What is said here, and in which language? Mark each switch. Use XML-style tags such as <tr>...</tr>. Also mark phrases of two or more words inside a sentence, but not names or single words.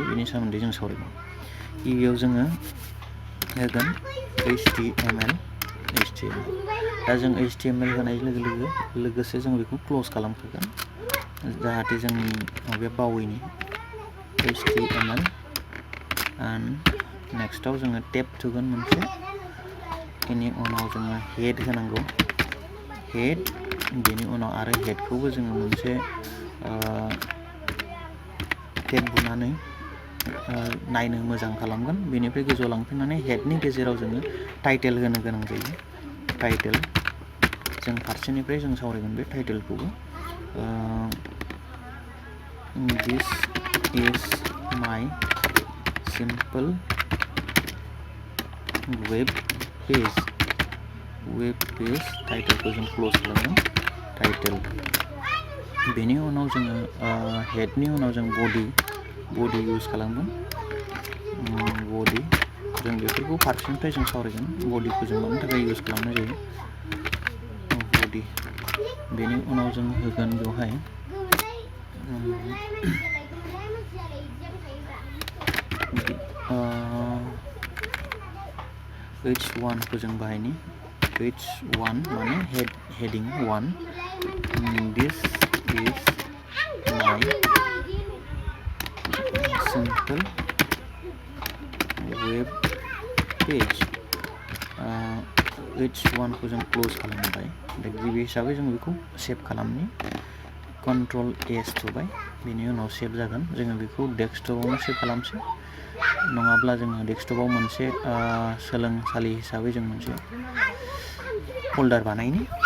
<brx>बेनि सोमोन्दै जों सावरायगोन गिबियाव जोङो होगोन HTML दा जों HTML होनाय लोगोसे जों बेखौ क्ल'ज खालामखागोन जाहाथे जोंनि माबाया बावैनि HTML एन्ड नेक्स्टआव जोङो टेब थुगोन मोनसे बेनि उनाव जोङो हेड होनांगौ हेड बेनि उनाव आरो हेडखौबो जोङो मोनसे टेब बुनानै नायनो मोजां खालामगोन बेनिफ्राय गोजौआव लांफिननानै हेडनि गेजेराव जोङो टाइटेल होनो गोनां जायो टाइटेल जों फारसेनिफ्राय जों सावरायगोन बे टाइटेलखौबो</brx> <en>this is my simple web page टाइटेलखौ जों क्ल'ज</en> <brx>खालामगोन टाइटेल बेनि उनाव जोङो हेडनि उनाव जों बडि इउज खालामगोन बडि जों बेफोरखौ फारसेनिफ्राय जों सावरायगोन बडिखौ जों मानि थाखाय इउज खालामनाय जायो बडि बेनि उनाव जों होगोन बेवहाय H1 को जों बाहायनि H1 माने हेडिं 1</brx> <en>this is my simple web page</en> <brx>H1 को जों क्लोज खालामबाय दा गिबि हिसाबै जों बेखौ सेभ खालामनि Ctrl S थुबाय बेनि उनाव सेभ जागोन जोङो बेखौ डेस्कटपआवनो सेभ खालामसै नङाब्ला जोङो डेस्कटपआव मोनसे सोलोंसालि हिसाबै जों मोनसे फोल्डार बानायनि</brx>